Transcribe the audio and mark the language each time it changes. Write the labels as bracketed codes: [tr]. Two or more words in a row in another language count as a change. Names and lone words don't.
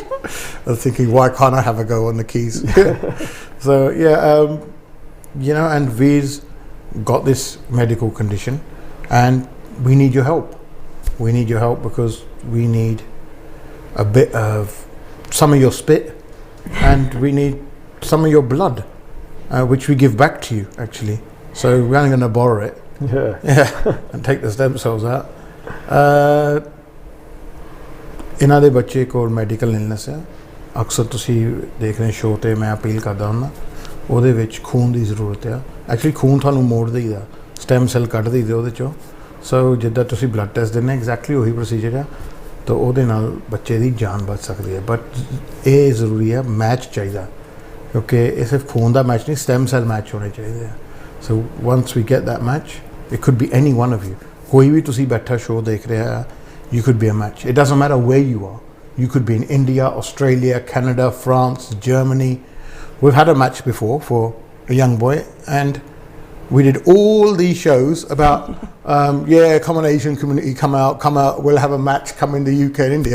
[en] I'm thinking, why can't I have a go on the keys? So yeah, you know, and Veer's got this medical condition, and we need your help. We need your help because we need a bit of some of your spit, and we need some of your blood, which we give back to you actually. So we're only going to borrow it. Yeah, and take the stem cells out. [pa] ਇਹਨਾਂ ਦੇ ਬੱਚੇ ਕੋਲ [en] medical illness [pa] ਹੈ ਅਕਸਰ ਤੁਸੀਂ ਦੇਖ ਰਹੇ ਸ਼ੋਅ 'ਤੇ ਮੈਂ ਅਪੀਲ ਕਰਦਾ ਹੁੰਦਾ ਉਹਦੇ ਵਿੱਚ ਖੂਨ ਦੀ ਜ਼ਰੂਰਤ ਆ ਐਕਚੁਅਲੀ ਖੂਨ ਤੁਹਾਨੂੰ ਮੋੜ ਦਈਦਾ [en] stem cell [pa] ਕੱਢ ਦਈਦੇ ਉਹਦੇ 'ਚੋਂ ਸੋ ਜਿੱਦਾਂ ਤੁਸੀਂ [en] blood test [pa] ਦਿੰਦੇ ਐਗਜ਼ੈਕਟਲੀ ਉਹੀ ਪ੍ਰੋਸੀਜਰ ਆ ਤਾਂ ਉਹਦੇ ਨਾਲ ਬੱਚੇ ਦੀ ਜਾਨ ਬਚ ਸਕਦੀ ਹੈ ਬਟ ਇਹ ਜ਼ਰੂਰੀ ਹੈ ਮੈਚ ਚਾਹੀਦਾ ਕਿਉਂਕਿ ਇਹ ਸਿਰਫ ਖੂਨ ਦਾ ਮੈਚ ਨਹੀਂ [en] stem cell match [pa] ਹੋਣੇ ਚਾਹੀਦੇ ਆ [en] so once we get that match it could be any one of you [pa] ਕੋਈ ਵੀ ਤੁਸੀਂ ਬੈਠਾ ਸ਼ੋਅ ਦੇਖ ਰਿਹਾ [en] you could be a match it doesn't matter where you are you could be in India, Australia, Canada, France, Germany. We've had a match before for a young boy and we did all these shows about yeah, come on Asian community, come out, we'll have a match, come in the UK and India.